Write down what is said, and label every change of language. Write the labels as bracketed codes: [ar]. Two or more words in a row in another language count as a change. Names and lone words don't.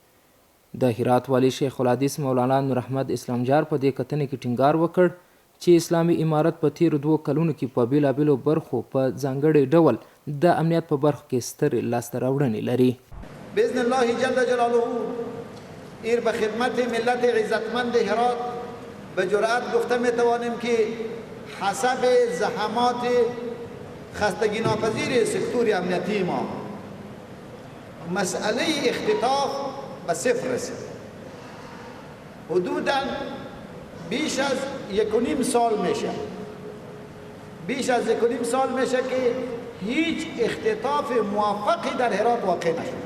[ps] د هرات والي شیخ الحدیث مولانا نور احمد اسلامجار په دې کتنې کې ټینګار وکړ چې اسلامي امارت په تیرو 2 کلونو کې په بیلابیلو برخو په ځانګړي ډول د امنیت په برخو کې سترې لاسته راوړنې لري. [ar] باذن الله جل جلاله [fa] ایر به خدمت ملت عزتمند هرات به جرأت گفته میتوانیم که حسب زحمات خستگی ناپذیر سکتور امنیتی ما مسئله اختطاف به 0 رسید. حدوداً بیش از 1.5 سال میشه، بیش از 1.5 سال میشه که هیچ اختطاف موفقی در هرات واقع نشد.